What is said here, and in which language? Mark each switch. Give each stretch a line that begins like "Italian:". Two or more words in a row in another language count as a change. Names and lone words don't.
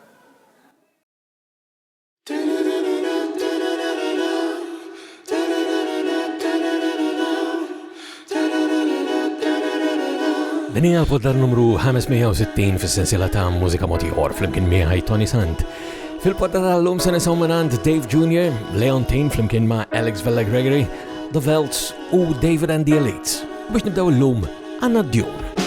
Maltese: Din hija l-poddar numru 560 fis-sensiela ta' Mużika Mod Ieħor flimkien miegħi Toni Sant. Fil-poddar tal-lum se nisimgħu minn Dave Jr., Leontin flimkien ma' Alex Vella Gregory, The Velts u David and the Elites. Biex nibdew illum għandna d-djur.